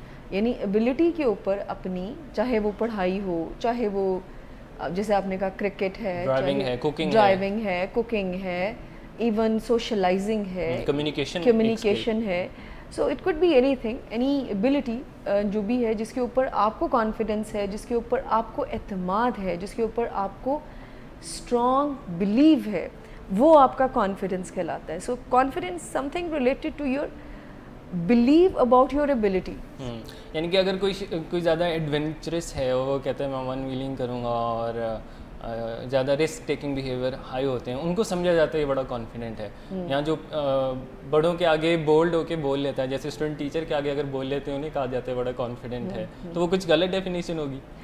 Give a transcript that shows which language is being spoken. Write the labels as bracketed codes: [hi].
[ur] یعنی ایبلٹی کے اوپر اپنی، چاہے وہ پڑھائی ہو، چاہے وہ جیسے آپ نے کہا کرکٹ ہے، ڈرائیونگ ہے، کوکنگ ہے، ایون سوشلائزنگ ہے، کمیونیکیشن ہے. [en] so it could be anything, any ability [ur] جو بھی ہے جس کے اوپر آپ کو کانفیڈنس ہے، جس کے اوپر آپ کو اعتماد ہے، جس کے اوپر آپ کو اسٹرانگ بلیو ہے، وہ آپ کا کانفیڈنس کہلاتا ہے. [en] So confidence something related to your believe about your ability. [ur] یعنی کہ اگر کوئی زیادہ ایڈونچرس ہے, وہ کہتا ہے میں ون ویلنگ کروں گا, اور زیادہ رسک ٹیکنگ بیہیویئر ہائی ہوتے ہیں, ان کو سمجھا جاتا ہے یہ بڑا کانفیڈنٹ ہے. یہاں جو بڑوں کے آگے بولڈ ہو کے بول لیتا ہے, جیسے اسٹوڈنٹ ٹیچر کے آگے اگر بول لیتے ہیں انہیں کہا جاتا ہے بڑا کانفیڈنٹ ہے, تو وہ کچھ غلط ڈیفینیشن ہوگی.